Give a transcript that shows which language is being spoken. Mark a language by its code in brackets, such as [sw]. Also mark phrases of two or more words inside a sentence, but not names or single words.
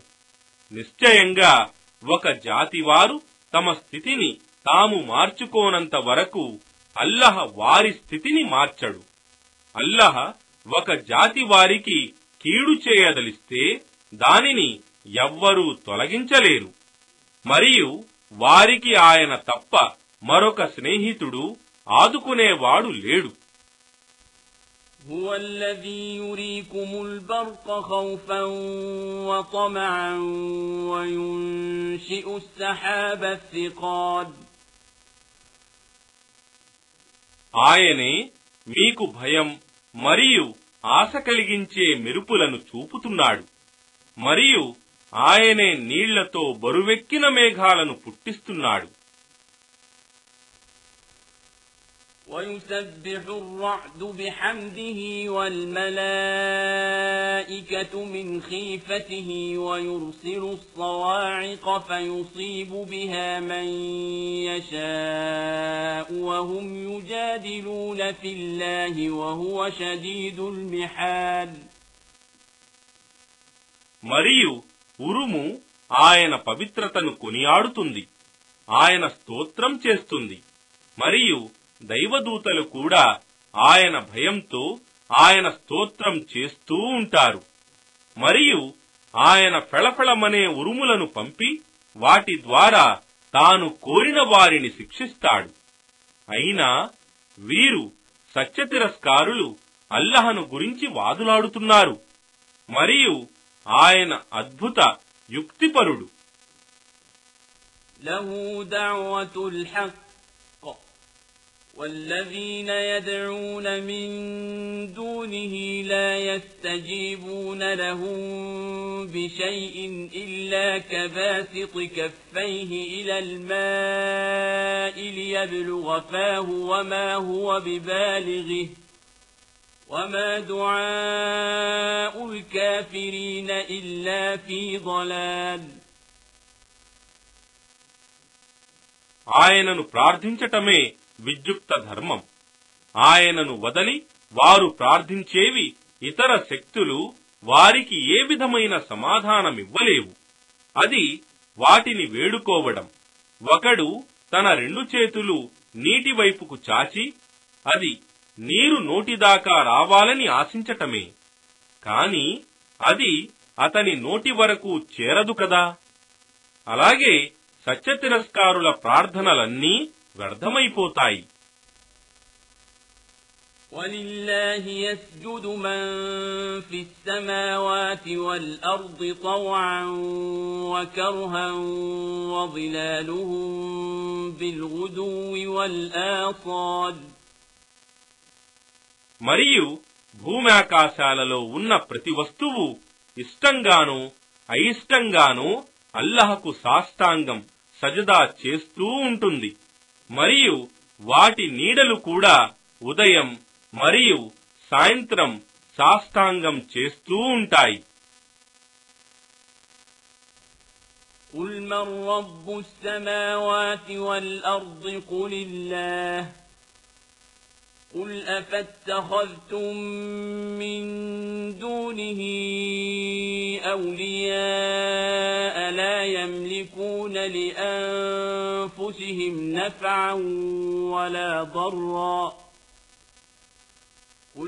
[te] నిశ్చయంగా ఒక జాతివారు తమ స్థితిని తాము మార్చుకోనంత వరకు అల్లహ్ వారి స్థితిని మార్చడు. అల్లహ్ ఒక జాతి వారికి కీడు చేయదలిస్తే దానిని ఎవ్వరూ తొలగించలేరు. మరియు వారికి ఆయన తప్ప మరొక స్నేహితుడు ఆదుకునేవాడు లేడు. [ar] هو الذي يريكم البرق خوفا وطمعا وينشئ السحاب الثقال. [te] ఆయనే మీకు భయం మరియు ఆశ కలిగించే మెరుపులను చూపుతున్నాడు. మరియు ఆయనే నీళ్లతో బరువెక్కిన మేఘాలను పుట్టిస్తున్నాడు. [ar] ويسبح الرعد بحمده والملائكة من خيفته ويرسل الصواعق فيصيب بها من يشاء وهم يجادلون في الله وهو شديد المحال. [te] మరియు ఉరుము ఆయన పవిత్రతను కొనియాడుతుంది, ఆయన స్తోత్రం చేస్తుంది. మరియు దైవదూతలు కూడా ఆయన భయంతో ఆయన స్తోత్రం చేస్తూ ఉంటారు. మరియు ఆయన ఫెళఫెళమనే ఉరుములను పంపి వాటి ద్వారా తాను కోరిన వారిని శిక్షిస్తాడు. అయినా వీరు సత్యతిరస్కారులు అల్లహను గురించి వాదులాడుతున్నారు. మరియు ఆయన అద్భుత యుక్తిపరుడు. [ar] لَهُ دَعْوَةُ الْحَقِّ والذين يدعون من دونه لا يستجيبون لهم بشيء إلا كباسط كفيه إلى الماء ليبلغ فاه وما هو ببالغه وما دعاء الكافرين إلا في ضلال. [te] ఆయనను ప్రార్థించటమే విద్యుక్త ధర్మం. ఆయనను వదలి వారు ప్రార్థించేవి ఇతర శక్తులు వారికి ఏ విధమైన సమాధానమివ్వలేవు. అది వాటిని వేడుకోవడం. ఒకడు తన రెండు చేతులు నీటి వైపుకు చాచి అది నీరు నోటిదాకా రావాలని ఆశించటమే. కాని అది అతని నోటి వరకు చేరదు కదా. అలాగే సత్యతిరస్కారుల ప్రార్థనలన్నీ వ్యర్థమైపోతాయి. [ar] وَلِلَّهِ يَسْجُدُ مَن فِي السَّمَاوَاتِ وَالْأَرْضِ طَوْعًا وَكَرْهًا وَظِلَالُهُم بِالْغُدُوِّ وَالْآصَالِ. [te] మరియు భూమ్యాకాశాలలో ఉన్న ప్రతి వస్తువు ఇష్టంగానూ అయిష్టంగానూ అల్లహకు సాష్టాంగం సజదా చేస్తూ ఉంటుంది. మరియు వాటి నీడలు కూడా ఉదయం మరియు సాయంత్రం సాష్టాంగం చేస్తూ ఉంటాయి. [ar] قُلْ مَنْ رَبُّ السَّمَاوَاتِ وَالْأَرْضِ قُلِ اللَّهُ قُلْ أَفَاتَّخَذْتُم مِّن دُونِهِ أَوْلِيَاءَ لَا يَمْلِكُونَ لِأَنفُسِهِمْ نَفْعًا وَلَا ضَرًّا قُلْ